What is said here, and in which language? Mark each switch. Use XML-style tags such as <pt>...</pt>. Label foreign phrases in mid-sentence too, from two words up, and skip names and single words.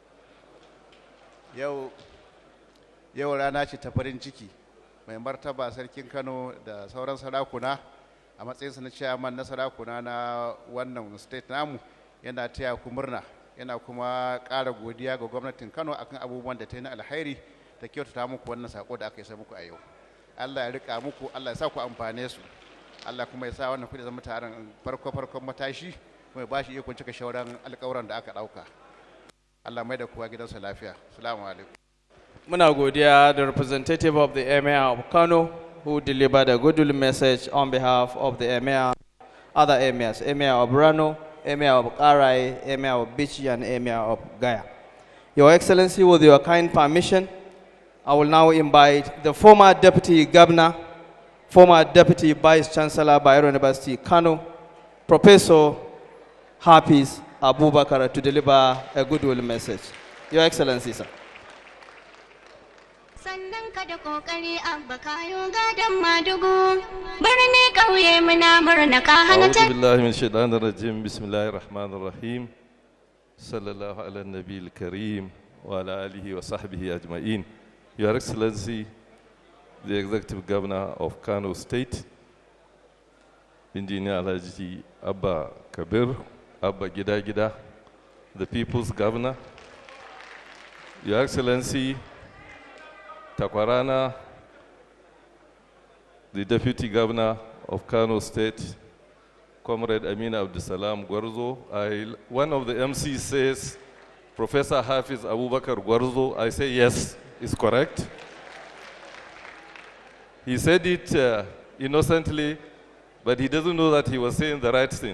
<ha>Yau rana ce ta farin ciki, mai martaba sarkin Kano da sauran sarakuna a matsayinsa na chairman na sarakuna na wannan state namu yana taya ku murna, yana kuma ƙara godiya ga gwamnatin Kano akan abubuwan da ta yi na alhairi da kyautata muku wannan sako da aka yi muku a yau. Allah ya rika muku, Allah ya sa ku amfane su, Allah kuma ya sa wannan kudi zama taron farkon matashi kuma ya ba shi ikon cika shauran alƙawuran da aka ɗauka. Allah mai da kowa gidansa lafiya. Assalamu alaikum. Muna godiya,</ha> <en>the representative of the emir of Kano who delivered a goodwill message on behalf of the emir, other emirs, emir of Rano, emir of Karai, emir of Bichi, and emir of Gaya. Your Excellency, with your kind permission, I will now invite the former Deputy Governor, former Deputy Vice Chancellor, Bayero University, Kano, Professor Hafiz Abubakar, to deliver a goodwill message. Your Excellency, sir.</en> <ha>Sannan ka da kokari Abba kayo gadan madugu birni kauye muna murna ka hana ta.</ha> <ar>أعوذ بالله من الشيطان الرجيم. بسم الله الرحمن الرحيم. صلى الله على النبي الكريم وعلى آله وصحبه أجمعين.</ar> <en>Your Excellency, the Executive Governor of Kano State, Engineer Alhaji Abba Kabir, Abba Gida Gida, the People's Governor, Your Excellency, Takwarana, the Deputy Governor of Kano State, Comrade Amina Abdusalam Gwarzo. One of the MCs says, Professor Hafiz Abubakar Gwarzo. I say yes, it's correct. He said it innocently, but he doesn't know that he was saying the right thing.</en>